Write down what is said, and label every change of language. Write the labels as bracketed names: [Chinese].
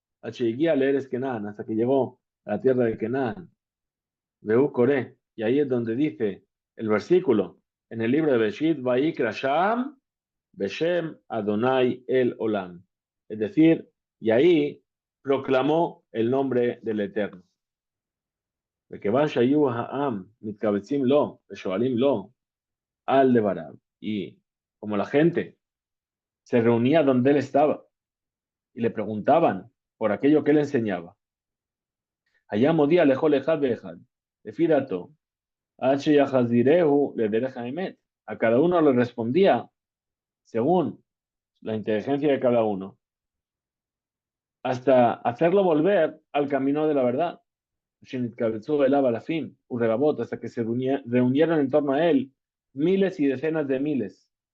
[Spanish] Llegué a leer Kenan, hasta que llegó a la tierra de Kenan. Veu Coré. Y ahí es donde dice el versículo en el libro de Beshit, [Hebrew] Vaikra Sham, Beshem Adonai el Olam. [Spanish] Es decir, y ahí proclamó el nombre del Eterno. [Hebrew] וכיוון שהיו העם מתקבצים לו ושואלים לו על דבריו. [Spanish] Y como la gente se reunía donde él estaba y le preguntaban por aquello que él enseñaba. [Hebrew] היה מודיע לכל אחד ואחד, לפי דעתו, עד שיחזירהו לדרך האמת. [Spanish] A cada uno le respondía según la inteligencia de cada uno, hasta hacerlo volver al camino de la verdad. [Hebrew] שנתקבצו אליו אלפים ורבבות, [Spanish] hasta que se reunieron en torno a él miles y decenas de miles.